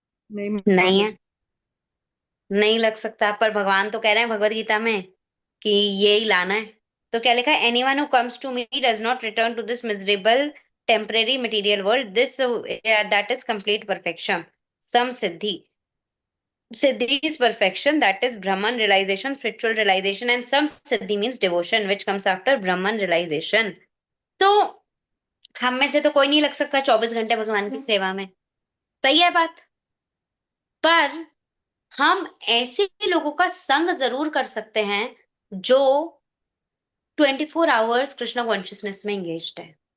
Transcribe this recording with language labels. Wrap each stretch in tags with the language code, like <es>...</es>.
<hi>नहीं नहीं माता है, जी। नहीं लग सकता। पर भगवान तो कह रहे हैं भगवत गीता में कि ये ही लाना है। तो क्या लिखा है?</hi> <en>Anyone who comes to me does not return to this miserable temporary material world, this that is complete perfection. सम सिद्धि, siddhi is perfection, that is brahman realization, spiritual realization, and some siddhi means devotion which comes after brahman realization.</en> <hi>तो हम में से तो कोई नहीं लग सकता 24 घंटे भगवान की सेवा में, सही है बात। पर हम ऐसे लोगों का संग जरूर कर सकते हैं जो 24 आवर्स कृष्णा कॉन्शियसनेस में एंगेज्ड है।</hi>